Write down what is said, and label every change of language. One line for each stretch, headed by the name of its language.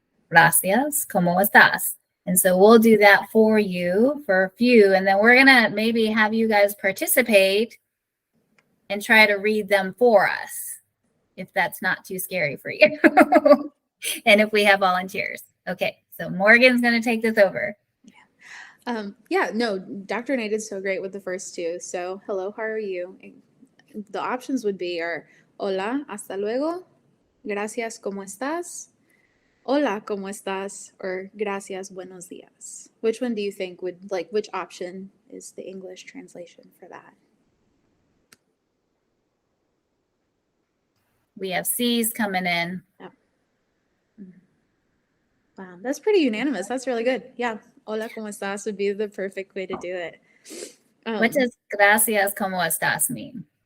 Spanish: Gracias, ¿cómo estás?
English: And so we'll do that for you for a few, and then we're going to maybe have you guys participate and try to read them for us, if that's not too scary for you. And if we have volunteers. Okay, so Morgan's going to take this over. Yeah, no, Dr. Nate did so great with the first two. So, hello, how are you? The options would be
Spanish: hola, hasta luego, gracias, ¿cómo estás? Hola, ¿cómo estás?
English: Or
Spanish: gracias, buenos días.
English: Which one do you think which option is the English translation for that? We have C's coming in. Yeah. Wow, that's pretty unanimous. That's really good. Yeah,
Spanish: hola, ¿cómo estás?
English: Would be the perfect way to do it. What does
Spanish: gracias, ¿cómo estás
English: mean?